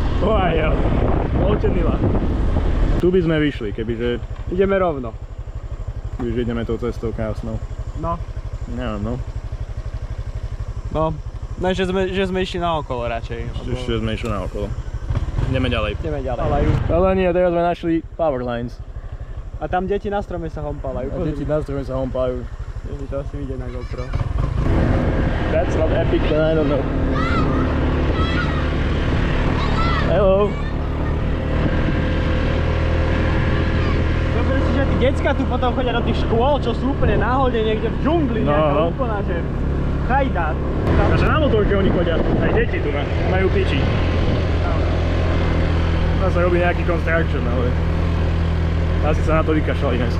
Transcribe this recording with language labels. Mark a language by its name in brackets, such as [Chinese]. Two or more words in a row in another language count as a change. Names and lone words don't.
[Slovak] Voľte Mila. Tu by sme vyšli, kebyže... Ideme rovno. Už ideme tou cestou krásnou. No. Neviem, no. No, že sme išli naokolo radšej. Ešte sme išli naokolo. Ideme ďalej. Ideme ďalej. Ale nie, teraz sme našli [English] power lines. [Slovak] A tam deti na strome sa hompalajú. A deti na strome sa hompajú. To asi vidieť na GoPro. [English] That's not epic, but I don't know. Hello. [Slovak] Dobre si, že tí decka tu potom chodia do tých škôl, čo sú úplne náhodne niekde v džungli, nejaká úplná, že chajdát. Takže na motorke oni chodia, aj deti tu majú piči. Tam sa robí nejaký construction, ale asi sa na to vykašľali dneska.